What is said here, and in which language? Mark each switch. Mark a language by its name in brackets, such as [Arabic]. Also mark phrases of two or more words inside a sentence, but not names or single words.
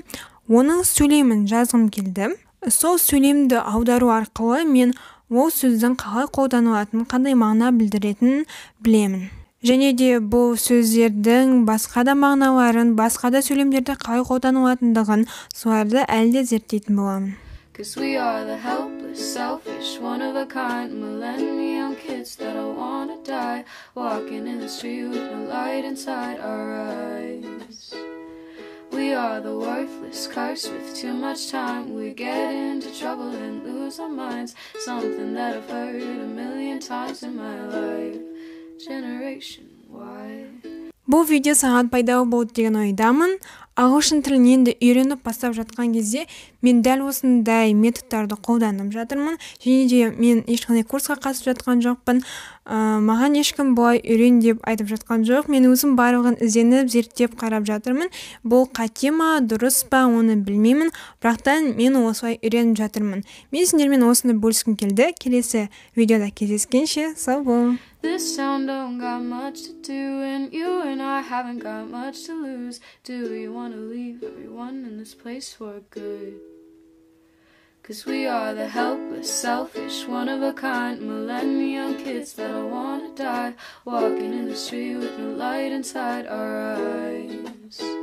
[Kazakh] Оның сөйлемін жазғым келді. Сол сөйлемді аудару арқылы мен ол сөздің қалай қолданылатынын, қандай мағына білдіретінін білемін. Және де бұл сөздердің басқа да мағыналарын, басқа да сөйлемдерді қалай қолданылатындығын соларды әлі де зерттейтін боламын. [English] 'Cause we are the helpless, selfish, one-of-a-kind millennium kids that all wanna die, walking in the street with no light inside our eyes. We are the worthless, cursed with too much time. We get into trouble and lose our minds, something that I've heard a million times in my life. Generation Y. [Kazakh] Бұл видео саған пайдалы болды деген ойдамын. Ағылшын тілін енді үйреніп бастап жатқан кезде мен дәл осындай методтарды қолданып жатырмын. Және де мен ешқандай курсқа қатысып жатқан жоқпын. Маған ешкім бұлай үйрен деп айтып жатқан жоқ. Мен өзім барлығын ізденіп, зерттеп қарап жатырмын. Бұл қате ма, дұрыс па, оны білмеймін. Бірақтан мен осылай үйреніп жатырмын. Мен сендермен осыны бөліскім келді. Келесі видеода кездескенше сау бол. [English] This town don't got much to do, and you and I haven't got much to lose. Do you want to leave everyone in this place for good? 'Cause we are the helpless, selfish, one-of-a-kind millennium kids that all wanna die, walking in the street with no light inside our eyes.